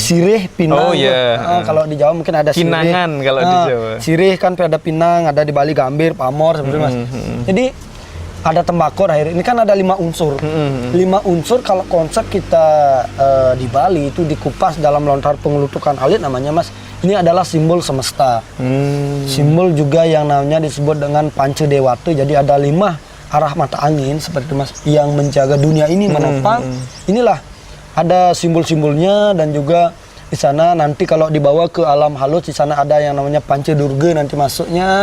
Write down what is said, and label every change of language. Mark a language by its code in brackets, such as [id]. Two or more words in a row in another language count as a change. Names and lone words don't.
[id] Sirih, pinang. Oh iya. Kalau di Jawa mungkin ada sirih. Kinangan kalau di Jawa. Sirih kan ada pinang, ada di Bali gambir, pamor seperti itu, Mas. Jadi ada tembakau akhir. Ini kan ada 5 unsur. 5 unsur kalau konsep kita di Bali itu dikupas dalam lontar pengelutukan alit namanya, Mas. Ini adalah simbol semesta. Simbol juga yang namanya disebut dengan Panca Dewata. Jadi ada 5 arah mata angin seperti itu, Mas, yang menjaga dunia ini menopang. Inilah ada simbol-simbolnya, dan juga di sana nanti kalau dibawa ke alam halus di sana ada yang namanya Panca Durga nanti masuknya.